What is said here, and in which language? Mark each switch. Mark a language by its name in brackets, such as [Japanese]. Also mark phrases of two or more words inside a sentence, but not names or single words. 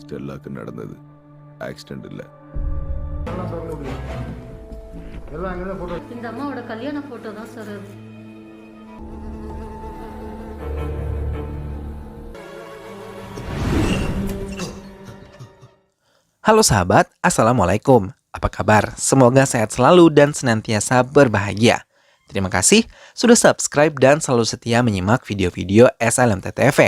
[Tamil] ஸ்டெல்லாக்கு நடந்தது ஆக்சிடென்ட் இல்ல. இந்த அம்மாவோட கல்யாண போட்டோ தான் சார் அது. [Indonesian] Halo sahabat, Assalamualaikum. Apa kabar? Semoga sehat selalu dan senantiasa berbahagia. Terima kasih sudah subscribe dan selalu setia menyimak video-video SLMT-TV.